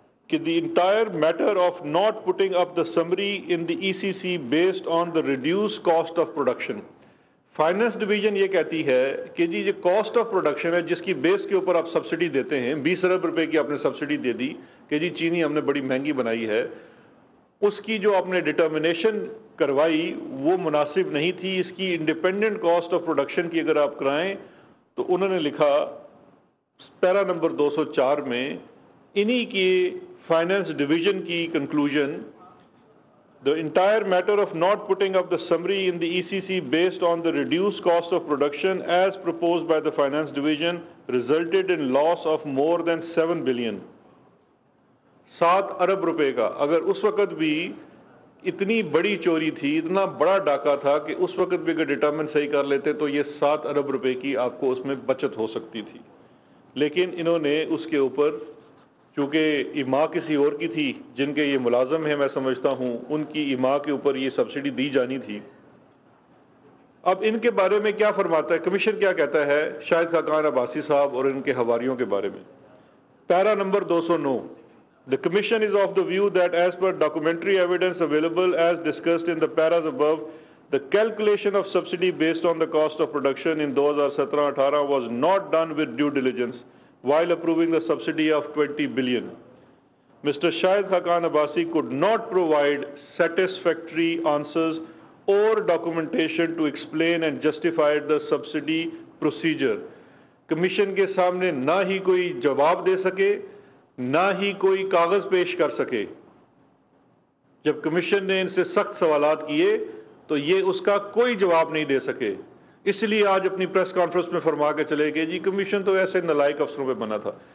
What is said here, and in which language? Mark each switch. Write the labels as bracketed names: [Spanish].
[Urdu] کہ [English] the entire matter of not putting up the summary in the ECC based on the reduced cost of production، [Urdu] finance division یہ کہتی ہے کہ جی جو cost of production ہے جس کی بیس کے اوپر آپ سبسڈی دیتے ہیں، 20 ارب روپے کی آپ نے سبسڈی دے دی کہ جی چینی ہم نے بڑی مہنگی بنائی ہے، اس کی جو آپ نے ڈٹرمنیشن کروائی وہ مناسب نہیں تھی. اس کی انڈیپینڈنٹ کاسٹ آف پروڈکشن کی اگر آپ کرائیں تو انہوں نے لکھا پیرا نمبر 204 میں انہی کی فائنانس ڈویژن کی conclusion, [English] the entire matter of not putting up the summary in the ECC based on the reduced cost of production as proposed by the finance division resulted in loss of more than 7 billion. [Urdu] 7 ارب روپے کا. اگر اس وقت بھی اتنی بڑی چوری تھی, اتنا بڑا ڈاکہ تھا کہ اس وقت بھی اگر ڈٹرمن صحیح کر لیتے تو یہ 7 ارب روپے کی آپ کو اس میں بچت ہو سکتی تھی. لیکن انہوں نے اس کے اوپر, چونکہ ایما کسی اور کی تھی جن کے یہ ملازم ہیں, میں سمجھتا ہوں ان کی ایما کے اوپر یہ سبسڈی دی جانی تھی. اب ان کے بارے میں کیا فرماتا ہے کمیشن, کیا کہتا ہے شاہد خاقان عباسی صاحب اور ان کے حواریوں کے بارے میں. پیرا number 209, [English] The Commission is of the view that as per documentary evidence available as discussed in the paras above, the calculation of subsidy based on the cost of production in 2017-18 was not done with due diligence while approving the subsidy of 20 billion. Mr. Shahid Khaqan Abbasi could not provide satisfactory answers or documentation to explain and justify the subsidy procedure. [Urdu] Commission کے سامنے نہ ہی کوئی جواب دے سکے, نہ ہی کوئی کاغذ پیش کر سکے. جب کمیشن نے ان سے سخت سوالات کیے تو یہ اس کا کوئی جواب نہیں دے سکے. اس لیے آج اپنی پریس کانفرنس میں فرما کے چلے گئے جی کمیشن تو ایسے نالائق افسروں پہ بنا تھا.